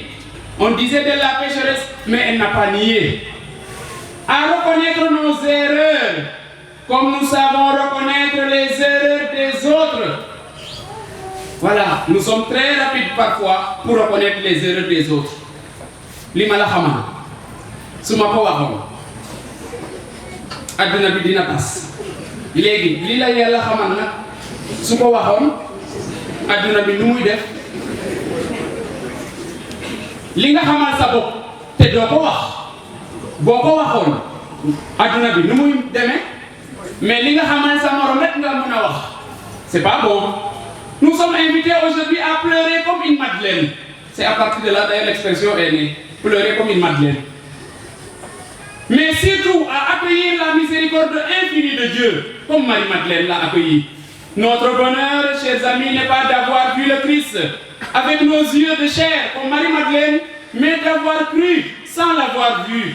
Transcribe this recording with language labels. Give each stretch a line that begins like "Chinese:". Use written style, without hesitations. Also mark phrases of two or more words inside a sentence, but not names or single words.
French: On disait de la pécheresse, mais elle n'a pas nié. À reconnaître nos erreurs, comme nous savons reconnaître les erreurs des autres. Voilà, nous sommes très rapides parfois pour reconnaître les erreurs des autres.
Wolof: Limala Khama, Sumako Wahon, Aduna Bidinatas. Légui, Lila Yalla Khamana, Suko Wahon, Aduna Binouidef. Li nga xamal sa bopp te doo ko wax boo ko waxoon adduna bi nu muy demee mais li nga xamal sa morom rek nga mën a wax
French: c'est pas bon. Nous sommes invités aujourd'hui à pleurer comme une Madeleine. C'est à partir de là d'ailleurs l'expression est née, pleurer comme une Madeleine. Mais surtout à accueillir la miséricorde infinie de Dieu comme Marie-Madeleine l'a accueilli. Notre bonheur, chers amis, n'est pas d'avoir vu le Christ avec nos yeux de chair, comme Marie-Madeleine, mais d'avoir cru sans l'avoir vu.